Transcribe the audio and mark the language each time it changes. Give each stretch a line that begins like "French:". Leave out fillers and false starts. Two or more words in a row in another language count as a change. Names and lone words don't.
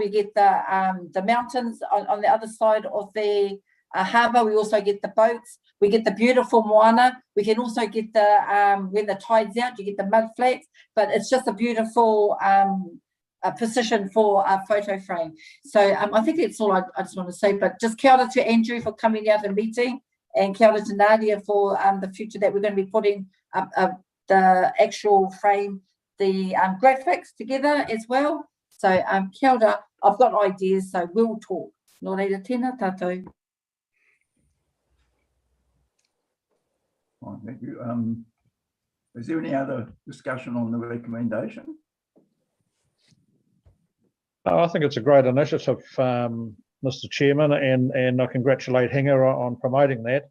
English: We get the mountains on the other side of the harbour. We also get the boats. We get the beautiful moana. We can also get when the tide's out, you get the mud flats. But it's just a beautiful a position for a photo frame. So I think that's all I just want to say. But just
Māori: kia ora
English: to Andrew for coming out and meeting, and
Māori: kia ora
English: to Nadia for the future that we're going to be putting up the actual frame, the graphics together as well.
Māori: So kia ora.
English: I've got ideas, so we'll talk.
Māori: Nō reira, tēnā tātou.
English: Fine, thank you. Is there any other discussion on the recommendation? I think it's a great initiative, Mr. Chairman, and I congratulate Hinga on promoting that.